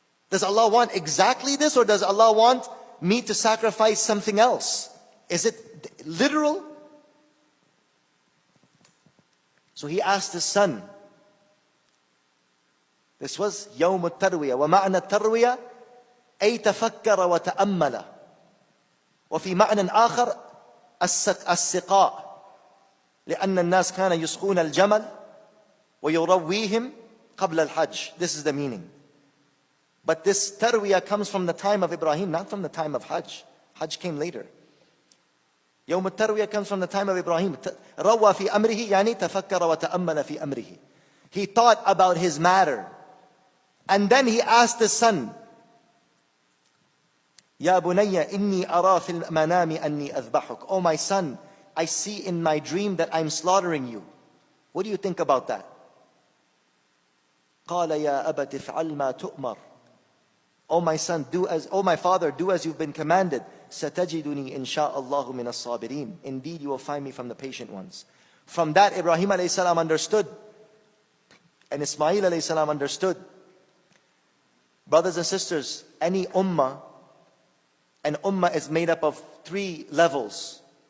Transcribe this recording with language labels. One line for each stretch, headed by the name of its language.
English: Does Allah want exactly this, or does Allah want me to sacrifice something else? Is it literal? So he asked his son. This was Yawm al-Tarwiyah.
Arabic: وَمَعْنَى التَّرْوِيَةِ أَيْ تَفَكَّرَ وَتَأَمَّلَ. وفي معنى آخر السقاء لأن الناس كان يسقون الجمل ويرويهم قبل الحج.
English: This is the meaning. But this tarwiyah comes from the time of Ibrahim, not from the time of Hajj. Hajj came later.
Arabic: يوم التروية
English: comes from the time of Ibrahim.
Arabic: روى في أمره يعني تفكر وتأمل في أمره.
English: He thought about his matter. And then he asked his son,
Arabic: Ya bunayya inni ara fil manami anni azbahuk.
English: Oh my son, I see in my dream that I'm slaughtering you. What do you think about that?
Arabic: قال يا أبت افعل ما تؤمر.
English: Oh my son, oh my father, do as you've been commanded.
Arabic: ستجدني إن شاء الله من الصابرين.
English: Indeed, you will find me from the patient ones. From that, Ibrahim A.S. understood, and Ismail A.S. understood. Brothers and sisters, any ummah, an ummah is made up of 3 levels.